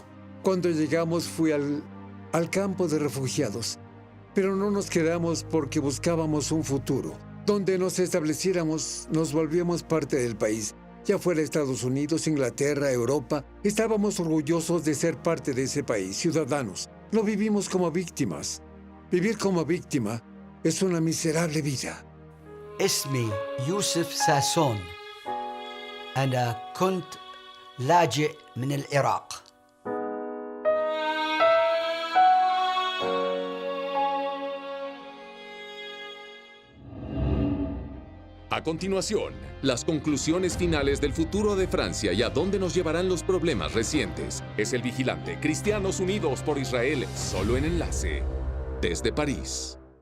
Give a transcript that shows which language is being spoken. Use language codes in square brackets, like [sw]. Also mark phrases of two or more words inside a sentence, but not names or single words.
[es] Cuando llegamos fui al campo de refugiados, pero no nos quedamos porque buscábamos un futuro. Donde nos estableciéramos, nos volvíamos parte del país. Ya fuera Estados Unidos, Inglaterra, Europa, estábamos orgullosos de ser parte de ese país, ciudadanos. No vivimos como víctimas. Vivir como víctima es una miserable vida. [ar] اسمي يوسف ساسون. أنا كنت لاجئ من العراق. [es] A continuación, las conclusiones finales del futuro de Francia y a dónde nos llevarán los problemas recientes. Es el Vigilante, Cristianos Unidos por Israel, solo en Enlace, desde París.